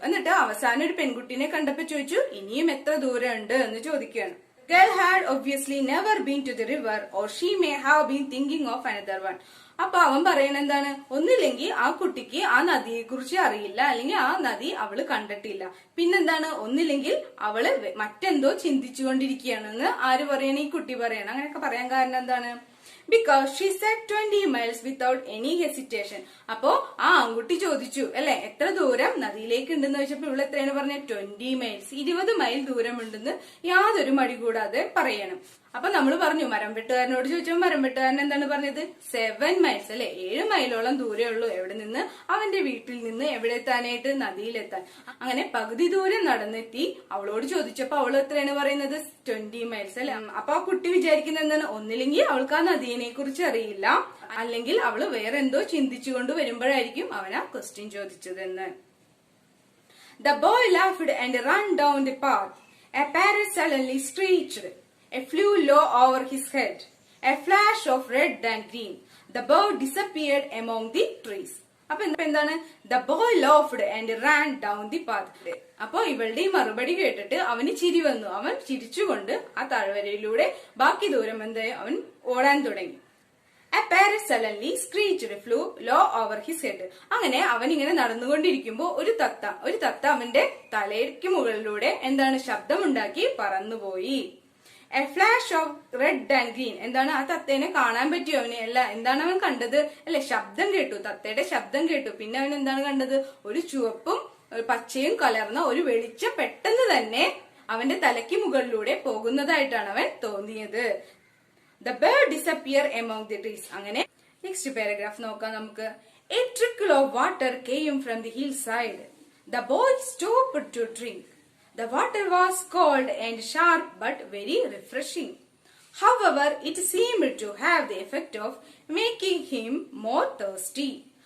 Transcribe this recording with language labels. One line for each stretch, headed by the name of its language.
Malayalam: എന്നിട്ട് അവസാനം ഒരു പെൺകുട്ടിനെ കണ്ടപ്പോ ചോദിച്ചു, ഇനിയും എത്ര ദൂരം ഉണ്ട് എന്ന് ചോദിക്കുകയാണ്.
English: Girl had obviously never been to the river, or she may have been thinking of another one.
Malayalam: അപ്പൊ അവൻ പറയണ എന്താണ്? ഒന്നില്ലെങ്കിൽ ആ കുട്ടിക്ക് ആ നദിയെ കുറിച്ച് അറിയില്ല, അല്ലെങ്കിൽ ആ നദി അവള് കണ്ടിട്ടില്ല. പിന്നെന്താണ്? ഒന്നില്ലെങ്കിൽ അവള് മറ്റെന്തോ ചിന്തിച്ചുകൊണ്ടിരിക്കുകയാണെന്ന് ആര് പറയണ? ഈ കുട്ടി പറയണം. അങ്ങനെയൊക്കെ പറയാൻ കാരണം എന്താണ്?
English: Because she said 20 miles without any hesitation.
Malayalam: അപ്പോ ആ ആൺകുട്ടി ചോദിച്ചു അല്ലെ, എത്ര ദൂരം നദിയിലേക്ക് ഉണ്ടെന്ന് ചോദിച്ചപ്പോ ഇവിടെ എത്രയാണ് പറഞ്ഞത്? 20 miles, 20 മൈൽ ദൂരമുണ്ടെന്ന് യാതൊരു മടി കൂടാതെ പറയണം. അപ്പൊ നമ്മൾ പറഞ്ഞു മരം വെട്ടുകാരനോട് ചോദിച്ചപ്പോൾ മരം വെട്ടുകാരൻ എന്താണ് പറഞ്ഞത്? 7 miles അല്ലെ, 7 മൈലോളം ദൂരേ ഉള്ളൂ എവിടെ നിന്ന്? അവന്റെ വീട്ടിൽ നിന്ന് എവിടെ എത്താനായിട്ട്? നദിയിലെത്താൻ. അങ്ങനെ പകുതി ദൂരം നടന്നെത്തി. അവളോട് ചോദിച്ചപ്പോ അവൾ എത്രയാണ് പറയുന്നത്? 20 miles അല്ലെ. അപ്പൊ ആ കുട്ടി വിചാരിക്കുന്നത് എന്താണ്? ഒന്നില്ലെങ്കിൽ അവൾക്ക് ആ നദിയെ കുറിച്ച് അറിയില്ല, അല്ലെങ്കിൽ അവള് വേറെ എന്തോ ചിന്തിച്ചുകൊണ്ട് വരുമ്പോഴായിരിക്കും അവൻ ആ question ചോദിച്ചതെന്ന്.
English: The boy laughed and ran down the path. A parrot suddenly screeched. It flew low over his head. A flash of red and green. The bird disappeared among the trees.
Malayalam: അപ്പൊ എന്താണ്?
English: The boy laughed and ran down the path.
Malayalam: അപ്പൊ ഇവളുടെ ഈ മറുപടി കേട്ടിട്ട് അവന് ചിരി വന്നു. അവൻ ചിരിച്ചുകൊണ്ട് ആ താഴ്വരയിലൂടെ ബാക്കി ദൂരം അവൻ ഓടാൻ തുടങ്ങി.
English: A parrot suddenly screeched, flew low over his head.
Malayalam: അങ്ങനെ അവൻ ഇങ്ങനെ നടന്നുകൊണ്ടിരിക്കുമ്പോ ഒരു തത്ത അവന്റെ തലയ്ക്ക് മുകളിലൂടെ എന്താണ് ശബ്ദമുണ്ടാക്കി പറന്നുപോയി.
English: A flash of red and green.
Malayalam: എന്താണ്? ആ തത്തേനെ കാണാൻ പറ്റിയോ അവന്? അല്ല, എന്താണ് അവൻ കണ്ടത്? അല്ലെ, ശബ്ദം കേട്ടു, തത്തയുടെ ശബ്ദം കേട്ടു. പിന്നെ അവൻ എന്താണ് കണ്ടത്? ഒരു ചുവപ്പും പച്ചയും കലർന്ന ഒരു വെളിച്ചം പെട്ടെന്ന് തന്നെ അവന്റെ തലയ്ക്ക് മുകളിലൂടെ പോകുന്നതായിട്ടാണ് അവൻ തോന്നിയത്.
English: The bird disappeared among the trees.
Malayalam: അങ്ങനെ നെക്സ്റ്റ് പാരഗ്രാഫ് നോക്കാം നമുക്ക്.
English: A trickle of water came from the hillside. The boy stopped to drink. The water was cold and sharp but very refreshing. However, it seemed to have the effect of making him more thirsty.